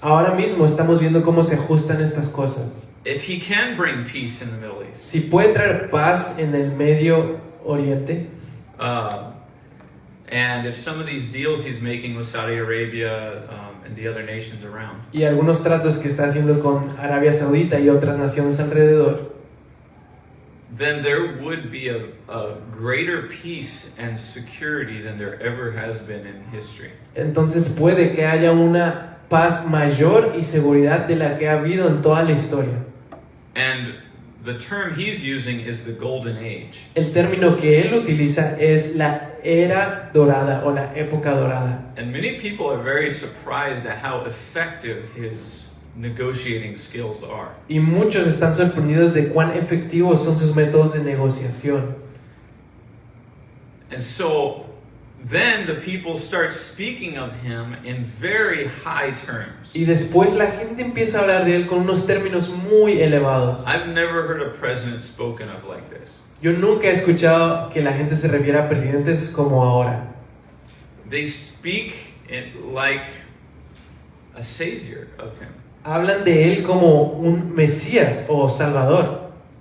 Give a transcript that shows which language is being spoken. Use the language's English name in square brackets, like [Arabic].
[Spanish] Ahora mismo estamos viendo cómo se ajustan estas cosas. [English] If he can bring peace in the Middle East, [Spanish] Si puede traer paz en el Medio Oriente, [English] and if some of these deals he's making with Saudi Arabia and the other nations around, [Spanish] y algunos tratos que está haciendo con Arabia Saudita y otras naciones alrededor, [English] then there would be a greater peace and security than there ever has been in history. [Spanish] entonces puede que haya una paz mayor y seguridad de la que ha habido en toda la historia. [English] And the term he's using is the golden age. [Spanish] El término que él utiliza es la era dorada o la época dorada. [English] And many people are very surprised at how effective his negotiating skills are. [Spanish] Y muchos están sorprendidos de cuán efectivos son sus métodos de negociación. [English] And so then the people start speaking of him in very high terms. [Spanish] Y después la gente empieza a hablar de él con unos términos muy elevados. [English] I've never heard a president spoken of like this. [Spanish] Yo nunca he escuchado que la gente se refiera a presidentes como ahora. [English] They speak like a savior of him. [Spanish] Hablan de él como un Mesías o Salvador.